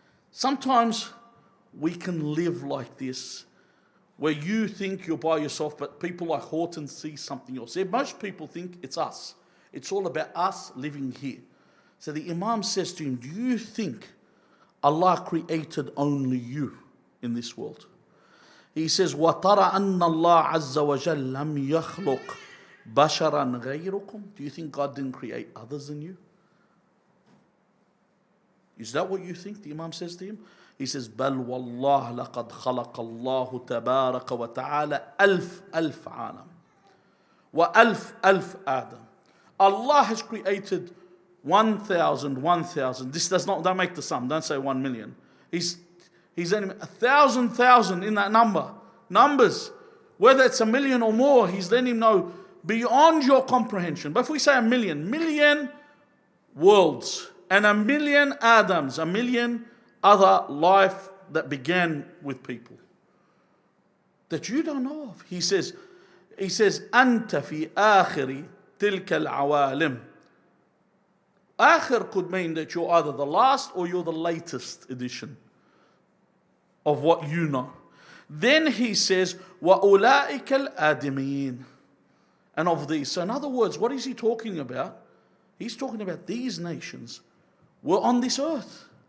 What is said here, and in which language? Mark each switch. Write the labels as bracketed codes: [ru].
[en] Sometimes we can live like this, where you think you're by yourself, but people like Horton see something else. Most people think it's us. It's all about us living here. So the Imam says to him, do you think Allah created only you in this world? He says, [ar] وَتَرَى أَنَّ اللَّهَ عَزَّوَجَلَّ لَمْ يَخْلُقْ بَشَرًا غَيْرُكُمْ. [en] Do you think God didn't create others than you? Is that what you think? The Imam says to him. He says, [ar] بَلْ وَاللَّهِ لَقَدْ خَلَقَ اللَّهُ تَبَارَكَ وَتَعَالَى أَلْفْ عَالَمٍ وَأَلْفْ آدَمٍ. [en] Allah has created 1,000, 1,000. This does not, don't make the sum, don't say 1 million. He's only 1,000 in that number. Numbers. Whether it's a million or more, he's letting him know beyond your comprehension. But if we say a million worlds and a million Adams, a million other life that began with people that you don't know of. He says, [ar] أنت في آخر تلك العوالم. [en] Akhir could mean that you're either the last or you're the latest edition of what you know. Then he says, [ar] وَأُولَٰئِكَ الْآدِمِينَ. [en] And of these. So in other words, what is he talking about? He's talking about these nations were on this earth.